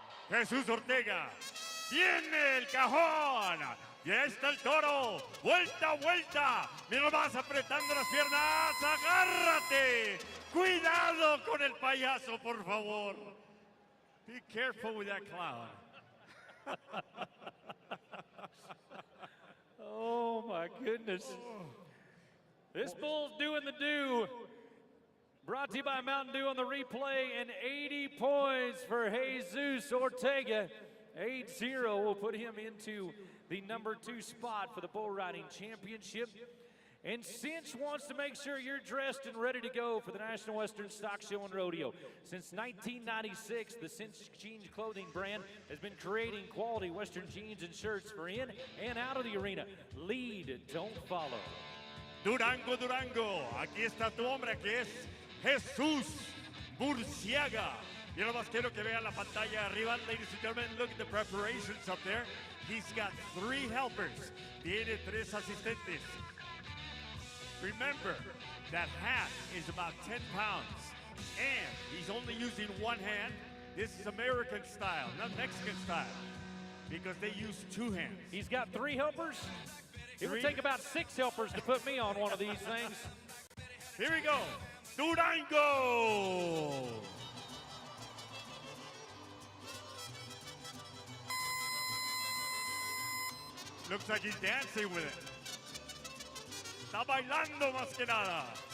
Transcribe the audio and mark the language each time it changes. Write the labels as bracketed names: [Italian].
[Spanish] Jesús Ortega tiene el cajón. Ya está el toro. Vuelta, vuelta. Mira más apretando las piernas. Agárrate. Cuidado con el payaso, por favor. [English] Be careful with that clown. Oh my goodness. This bull's doing the do. Brought to you by Mountain Dew on the replay, and 80 points for Jesus Ortega. 8-0 will put him into the number 2 spot for the bull riding championship. And Cinch wants to make sure you're dressed and ready to go for the National Western Stock Show and Rodeo. Since 1996, the Cinch Jeans clothing brand has been creating quality Western jeans and shirts for in and out of the arena. Lead, don't follow. Durango, Durango. [Spanish] Aquí está tu hombre que es Jesús Burciaga. Yo nomás quiero que vean la pantalla arriba. [English] Ladies and gentlemen, look at the preparations up there. He's got 3 helpers. [Spanish] Tiene 3 asistentes. [English] Remember, that hat is about 10 pounds. And he's only using one hand. This is American style, not Mexican style, because they use 2 hands. He's got 3 helpers. It would take about 6 helpers to put me on one of these things. Here we go. Durango. Looks like he's dancing with it. [Spanish] Está bailando más que nada.